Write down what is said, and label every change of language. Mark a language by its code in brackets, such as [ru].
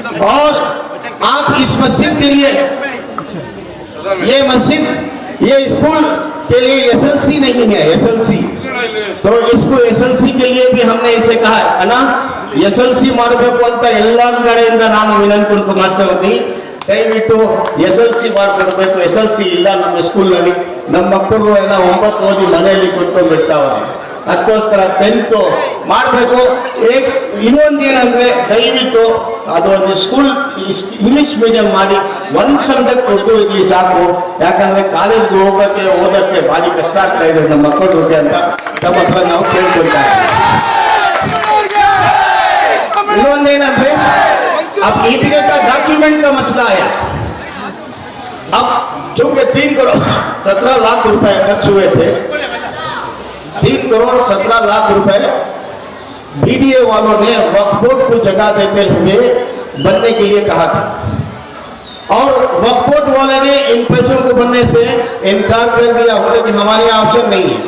[hi] और आप इस मस्जिद के लिए, ये मस्जिद, ये स्कूल के लिए एसएलसी नहीं है, एसएलसी तो इसको एसएलसी के लिए भी हमने इनसे कहा है ना, एसएलसी [kn] ಮಾಡಬೇಕು ಅಂತ ಎಲ್ಲರ ಕಡೆಯಿಂದ ನಾನು ವಿನಂತಿ ಮಾಡ್ತಾ ಇದ್ದೀನಿ। ದಯವಿಟ್ಟು ಎಸ್ಎಲ್ಸಿ ಮಾಡಬೇಕು, ಎಸ್ಎಲ್ಸಿ ಇಲ್ಲ ನಮ್ಮ ಸ್ಕೂಲ್ನಲ್ಲಿ, ನಮ್ಮ ಮಕ್ಕಳು ಎಲ್ಲ 9 ಓದಿ ಮನೆಯಲ್ಲಿ ಕೂತ್ಕೊಂಡು ಬಿಡ್ತಾವ್ರೆ। ಅದಕ್ಕೋಸ್ಕರ 10th ಮಾಡಬೇಕು. ಇನ್ನೊಂದು ಏನಂದ್ರೆ ದಯವಿಟ್ಟು ಅದು ಒಂದು ಸ್ಕೂಲ್ ಇಂಗ್ಲಿಷ್ ಮೀಡಿಯಂ ಮಾಡಿ ಒಂದು ಸಬ್ಜೆಕ್ಟ್ ಉರ್ದು ಇರಲಿ ಸಾಕು. ಯಾಕಂದ್ರೆ ಕಾಲೇಜ್ಗೆ ಓದಕ್ಕೆ ಭಾರಿ ಕಷ್ಟ ಆಗ್ತಾ ಇದೆ ನಮ್ಮ ಮಕ್ಕಳಿಗೆ ಅಂತ ನಮ್ಮ ಹತ್ರ ನಾವು ಕೇಳ್ಕೊಳ್ತಾ ಇದ್ದೀವಿ. ಇನ್ನೊಂದೇನಂದ್ರೆ [hi] अब ईदगाह का डॉक्यूमेंट का मसला आया. अब चूंकि 3 करोड़ 17 लाख रुपए खर्च हुए थे, 3 करोड़ 17 लाख रुपए बीडीए वालों ने वक्फ बोर्ड को जगह देते हुए बनने के लिए कहा था और वक्फ बोर्ड वाले ने इन पैसों को बनने से इनकार कर दिया, बोले कि हमारे यहाँ ऑप्शन नहीं है.